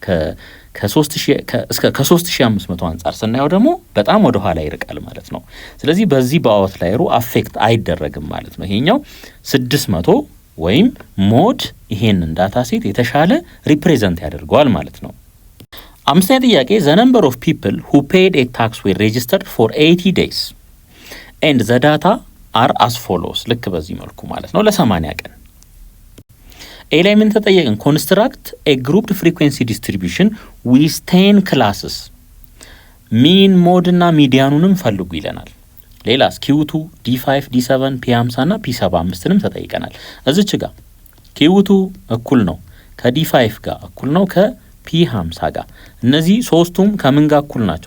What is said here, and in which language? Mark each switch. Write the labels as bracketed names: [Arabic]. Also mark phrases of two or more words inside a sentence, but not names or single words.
[Amharic] ከ3500 አንጻር ስናየው ደግሞ በጣም ወደ ኋላ ይርቃል ማለት ነው። ስለዚህ በዚህ በአውትላየሩ አፌክት አይደረግም ማለት ነው። ይሄኛው 600 ወይም ሞድ ይሄንን [English] data set [Amharic] የተሻለ ሪፕሬዘንት ያደርገዋል ማለት ነው። አምስተኛ ጥያቄ [English] the number of people who paid a tax were registered for 80 days and the data are as follows [Amharic] ልክ በዚህ መልኩ ማለት ነው ለ80 ቀን ኤ ላይ ምን ተጠየቅን? [English] construct a grouped frequency distribution with 10 classes mean mode [Amharic] እና ሚዲያኑንም ፈልጉ ይለናል። ሌላስ Q2 D5 D7 P50 እና P75ንም ተጠይቀናል። እዚች ጋር Q2 እኩል ነው ከD5 ጋር እኩል ነው ከP50 ጋር። እነዚህ ሶስቱም ከምን ጋር እኩል ናቸው?